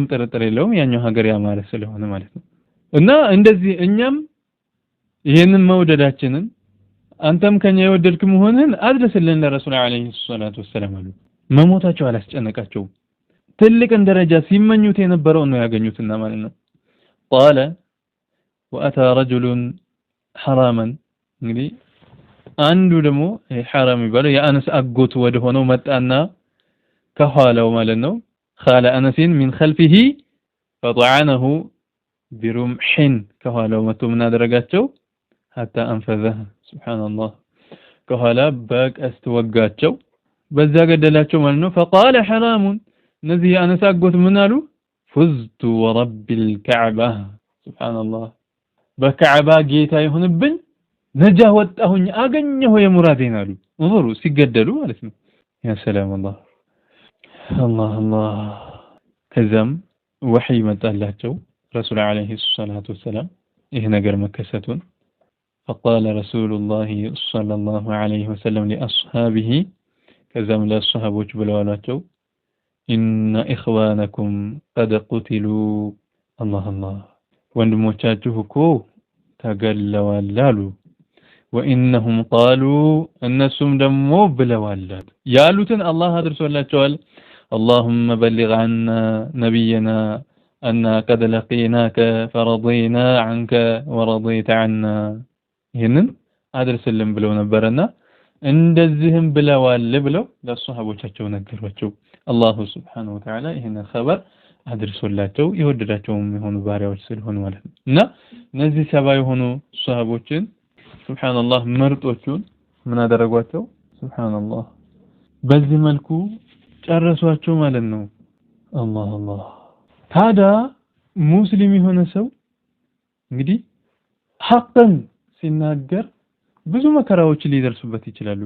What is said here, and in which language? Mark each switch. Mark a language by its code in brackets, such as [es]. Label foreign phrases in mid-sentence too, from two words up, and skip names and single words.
[am] ጥርጥር የለውም ያኛው ሀገር ያማረ ስለሆነ ማለት ነው እና እንደዚህ እኛም ይሄንን መውደዳችንን አንተም ከኛ የወደድክ መሆንህን አድርስልን ለረሱል [ar] عليه الصلاة والسلام [am] አሉ መሞታቸው አላስጨነቃቸው ትልቅ ደረጃ ሲመኙት የነበረው ነው ያገኙትና ማለት ነው [ar] قال واتى رجل حراما [am] እንግዲህ አንዱ ደግሞ حرام ይባላል የአነስ አጎት ወደ ሆነው መጣና ከኋላው ማለት ነው [ar] خال انس من خلفه فطعنه [am] برمح ከኋላው መጥቶ ምን አደረጋቸው [ar] حتى انفذه سبحان الله [am] ከኋላ በቀስት ወጋቸው በዛ ገደላቸው ማለት ነው [ar] فقال حرام [am] ነዚህ አነስ አጎት ምን አሉ [ar] فزت ورب الكعبه سبحان الله [am] በካዕባ ጌታ ይሁንብኝ ነጃ ወጣሁኝ አገኘሁ የሙራዴን አሉ እንظሩ ሲገደሉ ማለት ነው ያ ሰላም [ar] الله الله [am] ከዛም ወህይ መጣላቸው ረሱል [ar] عليه الصلاة والسلام [am] ይሄ ነገር መከሰቱን [ar] فقال رسول الله صلى الله عليه وسلم لاصحابه [am] ከዛም ለሷሃቦች ብለዋላቸው [ar] ان اخوانكم قد قتلوا الله الله [am] ወንድሞቻችሁ እኮ ተገለዋል አሉ [ar] وانهم قالوا [am] እነሱም ደግሞ ብለዋል ያሉትን አላህ አድርሶላቸዋል [ar] اللهم بلغ عنا نبينا أننا قد لقيناك فرضينا عنك ورضيت عنا [am] ይሄንን አድርስልን ብለው ነበርና እንደዚህም ብለዋል ብለው ለሷሃቦቻቸው ነገሯቸው አላሁ [ar] سبحانه وتعالى [am] ይሄንን ኸበር አድርሶላቸው የወደዳቸውም የሆኑ ባሪያዎች ስለሆኑ ማለት ነው እና እነዚህ ሰባ የሆኑ ሷሃቦችን ሱብሃንአላህ ምርጦቹን ምን አደረጓቸው ሱብሃንአላህ በዚህ መልኩ ጨረሷቸው ማለት ነው አላህ አላህ ታዲያ ሙስሊም የሆነ ሰው እንግዲህ ሐቅን ሲናገር ብዙ መከራዎች ሊደርሱበት ይችላሉ